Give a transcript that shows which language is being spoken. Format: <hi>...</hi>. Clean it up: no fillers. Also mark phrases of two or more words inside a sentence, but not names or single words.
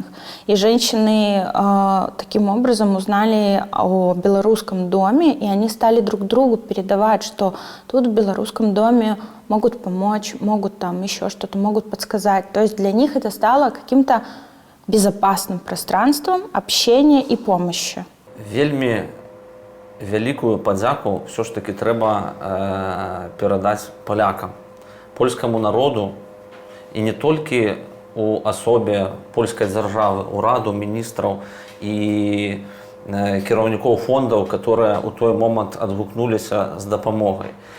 <ru>И женщины таким образом узнали о Белорусском доме, и они стали друг другу передавать, что тут в Белорусском доме могут помочь, могут там еще что-то, могут подсказать. То есть для них это стало каким-то безопасным пространством общения и помощи.</ru> <be>Вельмі вялікую падзяку</be> <ru>все ж таки</ru> <be>трэба перадаць палякам, польскаму народу, і не толькі у асобе польскай дзяржавы, ураду, міністраў і кіраўнікоў фондаў, которые ў той момант адгукнуліся з дапамогай.</be>